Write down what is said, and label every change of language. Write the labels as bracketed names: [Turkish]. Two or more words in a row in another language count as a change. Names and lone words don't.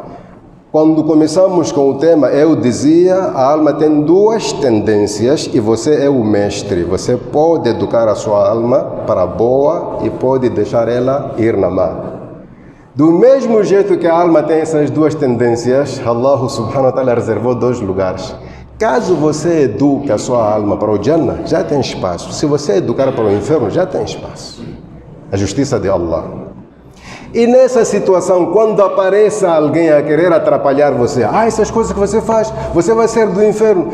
[Portuguese] Quando começamos com o tema, eu dizia, a alma tem duas tendências e você é o mestre. Você pode educar a sua alma para a boa e pode deixar ela ir na má. Do mesmo jeito que a alma tem essas duas tendências, [Arabic] الله سبحانه وتعالى [Portuguese] reservou dois lugares. Caso você eduque a sua alma para o Jannah, já tem espaço. Se você educar para o inferno, já tem espaço. A justiça de Allah. E nessa situação, quando apareça alguém a querer atrapalhar você, essas coisas que você faz, você vai ser do inferno.